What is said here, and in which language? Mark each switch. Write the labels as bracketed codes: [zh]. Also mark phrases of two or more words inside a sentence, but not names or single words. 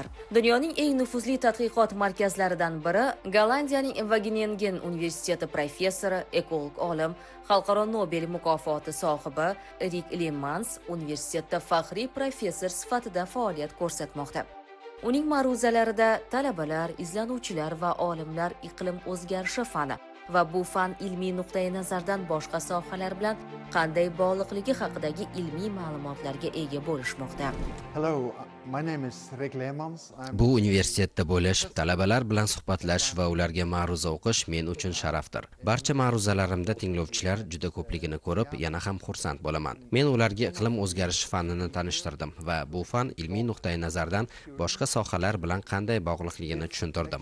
[uz] Dunyoning eng nufuzli tadqiqot markazlaridan biri Gollandiyaning Wageningen universiteti professori, ekolog olim, xalqaro Nobel mukofoti sohibi Erik Lehmanns universitetda faxriy professor sifatida faoliyat ko'rsatmoqda. Uning ma'ruzalarida talabalar, izlanuvchilar va olimlar iqlim o'zgarishi fani va bu fan ilmiy nuqtai nazardan boshqa sohalar bilan qanday bog'liqligi haqidagi ilmiy ma'lumotlarga ega bo'lishmoqda. [en] Hello, my name is Erik Lehmanns. [uz] Bu universitetda bo'lish, talabalar bilan suhbatlashish va ularga ma'ruza o'qish men uchun sharafdir. Barcha ma'ruzalarimda tinglovchilar juda ko'pligini ko'rib, yana ham xursand bo'laman. Men ularga iqlim o'zgarishi fanini tanishtirdim va bu fan ilmiy nuqtai nazardan boshqa sohalar bilan qanday bog'liqligini tushuntirdim.